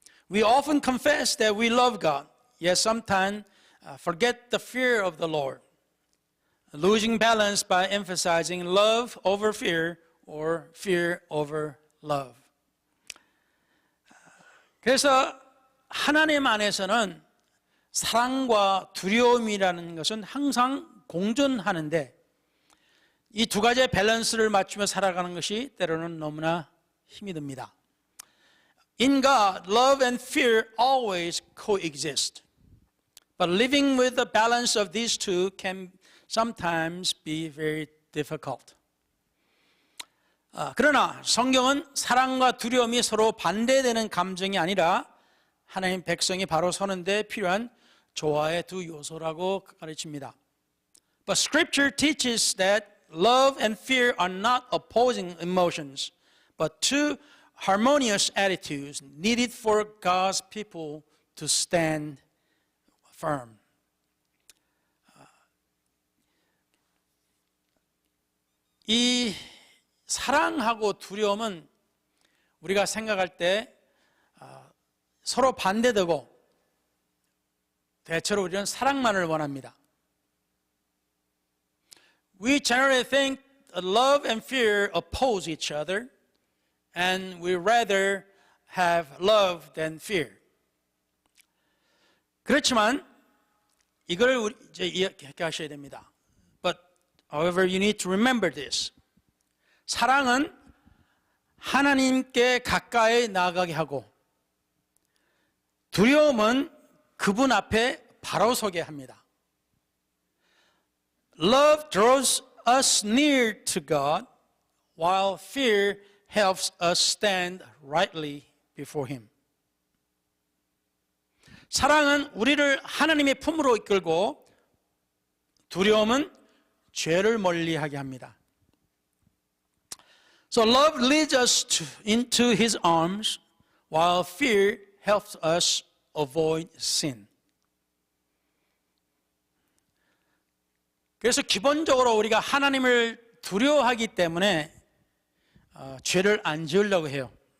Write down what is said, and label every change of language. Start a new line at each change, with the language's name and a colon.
English: We often confess that we love God, yet sometimes forget the fear of the Lord, losing balance by emphasizing love over fear or fear over love.
Korean: 그래서 하나님 안에서는 사랑과 두려움이라는 것은 항상 공존하는데 이 두 가지의 밸런스를 맞추며 살아가는 것이 때로는 너무나 힘이 듭니다.
English: In God, love and fear always coexist. But living with the balance of these two can sometimes be very difficult.
Korean: 그러나 성경은 사랑과 두려움이 서로 반대되는 감정이 아니라 하나님 백성이 바로 서는 데 필요한 조화의 두 요소라고 가르칩니다.
English: But Scripture teaches that love and fear are not opposing emotions, but two harmonious attitudes needed for God's people to stand firm.
Korean: 이 사랑하고 두려움은 우리가 생각할 때 서로 반대되고 대체로 우리는 사랑만을 원합니다.
English: We generally think love and fear oppose each other, and we rather have love than fear.
Korean: 그렇지만 이걸 이제 이해하셔야 됩니다.
English: But however, you need to remember this.
Korean: 사랑은 하나님께 가까이 나아가게 하고 두려움은 그분 앞에 바로 서게 합니다.
English: Love draws us near to God, while fear helps us stand rightly before Him.
Korean: 사랑은 우리를 하나님의 품으로 이끌고 두려움은 죄를 멀리하게 합니다.
English: So love leads us into His arms, while fear helps us avoid sin.
Korean: 그래서 기본적으로 우리가 하나님을 두려워하기 때문에 죄를 안 지으려고 해요.